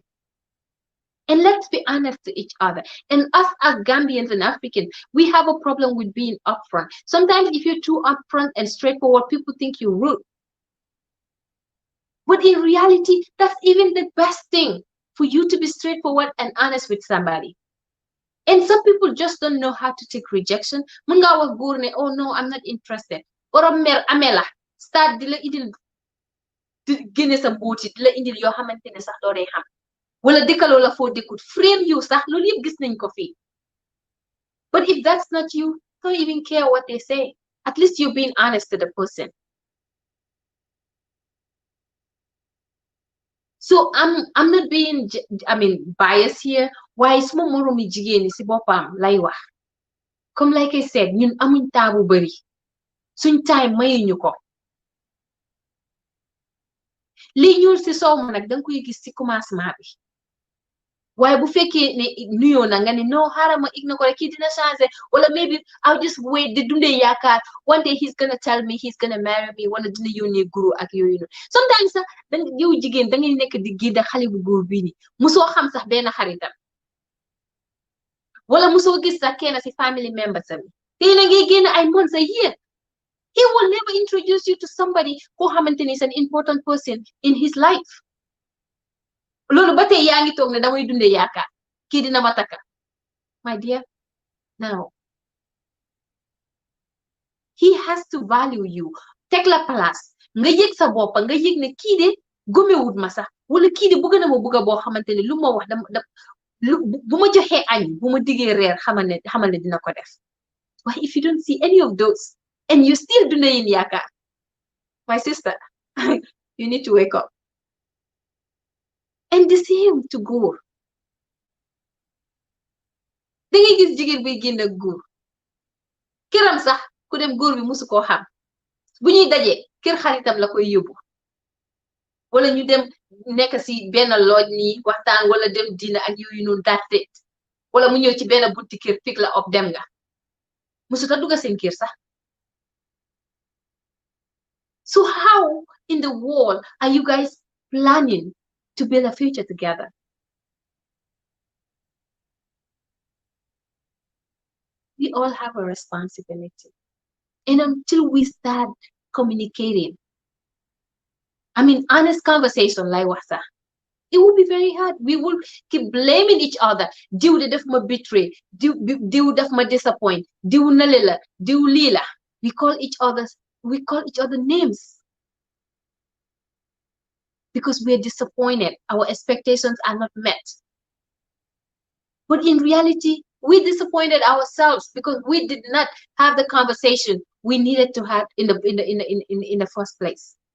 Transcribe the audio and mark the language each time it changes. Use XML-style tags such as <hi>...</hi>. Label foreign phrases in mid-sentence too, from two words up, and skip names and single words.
<en>And let's be honest to each other. And us as Gambians and Africans, we have a problem with being upfront. Sometimes if you're too upfront and straightforward, people think you're rude. But in reality, that's even the best thing, for you to be straightforward and honest with somebody. And some people just don't know how to take rejection.</en> <wo>Mun nga wax góor ne,</wo> <en>oh no, I'm not interested.</en> <wo>Or amela start di la indil génne sa mbooti di la indil yoo xamante ne sax doo dee xam. Wala dëkkaloo la foo dëkkut frame you sax loolu yëpp gis nañ ko fii.</wo> <en>But if that's not you, don't even care what they say. At least you're being honest to the person. So I'm not being biased here.</en> <wo>Why suma moromi jigéen si boppam lay wax.</wo> <en>Comme like I said,</en> <wo>ñun amuñ taabu bari. Suñ time mayuñu ko. Li ñuul si soow ma nag danga koy gis si commencement bi. Waaye bu fekkee ne nuyoo na nga ne no xaaral ma ignore ko rek kii dina changé, wala</wo> <en>maybe I'll just wait</en> <wo>di dundee yaakaar</wo> <en>one day he's gonna tell me he's gonna marry me,</en> <wo>wala dina yónnee guru ak yooyu noonu. Sometimes sax yow jigéen dangay nekk di gidda xale bu góor bii ni musoo xam sax benn xaritam, wala musoo gis sax kenn si</wo> <en>family members</en> <wo>am tey na ngay génn ay</wo> <en>months a year, he will never introduce you to somebody</en> <wo>koo xamante ni</wo> <en>is an important person in his life.</en> <wo>Loolu ba tey yaa ngi toog ne damay dundee yaakaar kii dina ma takka.</wo> <en>My dear, now he has to value you,</en> <wo>teg la place nga yëg sa bopp, nga yëg ne kii de gomewut ma sax, wala kii de bëgg na ma bëgg boo xamante ne lu ma wax bu ma joxee añ bu ma diggee reer xamal ne dina ko def.</wo> <en>Why if you don't see any of those and you still</en> <wo>dundee yin yaakaar,</wo> <en>my sister, you need to wake up. And the same to góor.</en> <wo>Dangay gis jigéen buy génn ak góor këram sax ku dem góor bi musu koo xam, bu ñuy daje kër xaritam la koy yóbbu, wala ñu dem nekk si benn looj nii waxtaan, wala dem dina ak yooyu noonu daate, wala mu ñëw ci benn bunti kër pick la op dem nga musu ta dugga seen kër sax.</wo> <en>So how in the world are you guys planning to build a future together? We all have a responsibility. And until we start communicating, I mean, honest conversation like what? It will be very hard. We will keep blaming each other.</en> <wo>Diw de def ma betray. Diw def ma disappoint. Diw nalela. Diw lila.</wo> <en>We call each other names because we're disappointed. Our expectations are not met. But in reality, we disappointed ourselves because we did not have the conversation we needed to have in the first place.</en>